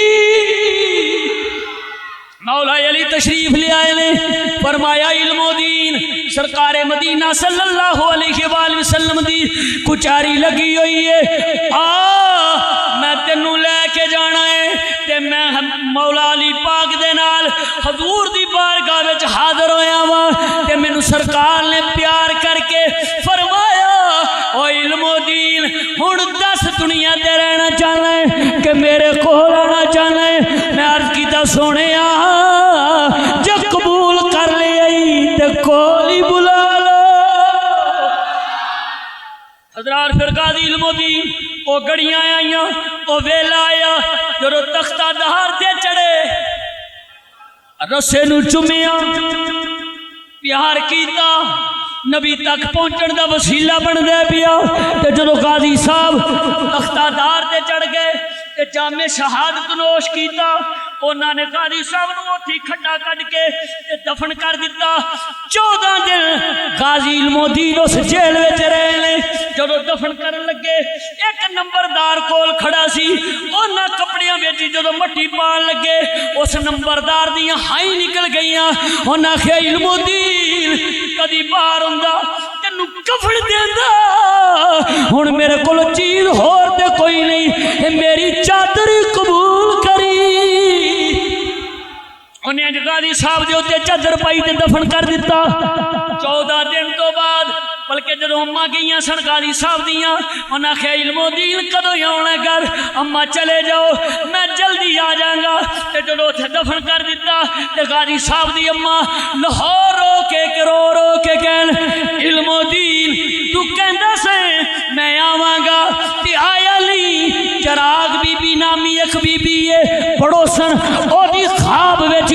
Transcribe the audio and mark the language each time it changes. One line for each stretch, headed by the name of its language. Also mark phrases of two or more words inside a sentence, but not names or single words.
Punjabi: مولا علی تشریف لے آئے نے فرمایا علم الدین سرکار مدینہ
Arabic: صلی اللہ علیہ وآلہ وسلم
Punjabi: دی کچاری لگی ہوئی ہے میں تینوں لے کے جانا ہے تے میں مولا علی پاک دے نال حضور دی بارگاہ وچ حاضر ہویا وا تے مینوں سرکار نے پیار کر کے فرمایا او علم الدین ہن دس دنیا تے رہنا چاہنا ہے کہ میرے کول آنا چاہنا ہے میں عرض کیتا سونیا جو قبول کر لئی تے کول ہی بلا لو حضرات پھر غازی علم الدین او گڑیاں آئیاں او ویلا آیا جو تختہ دار تے چڑھے رسے نو چومیا پیار کیتا نبی تک پہنچن دا وسیلہ بن دے پیا تے جدو غازی صاحب تختہ دار تے چڑھ گئے تے جامع شہادت نوش کیتا انہاں نے غازی صاحب نو اوتھی کھڈا کڈ کے تے دفن کر دیتا 14 دن غازی علم الدین اس جیل وچ رہے نے جدو دفن کرن لگے ایک نمبردار کول کھڑا سی انہاں کپڑیاں وچ جدو مٹی پان لگے اس نمبردار دیاں ہائیں نکل گئیاں انہاں کہ علم الدین کدی باہر ہوندا تینوں کفن دیندا ہن میرے کول چیز ہور تے کوئی نہیں میری چادر قبول کری انہیں غازی صاحب دے اوتے چادر پائی تے دفن کر دیتا 14 دن تو بعد بلکہ جدو اماں گئیاں سن غازی صاحب دیاں انہاں کہ علم الدین کدو آنا گھر اماں چلے جاؤ
Urdu: میں جلدی آ جاؤں گا
Punjabi: تے جدو اوتھے دفن کر دیتا تے غازی صاحب دی اماں لاہور رو کے کہن علم الدین تو کہندا سے میں آواں گا تے آیا نہیں چراغ بی بی نامی ایک بی بی ہے پڑوسن او دی خواب وچ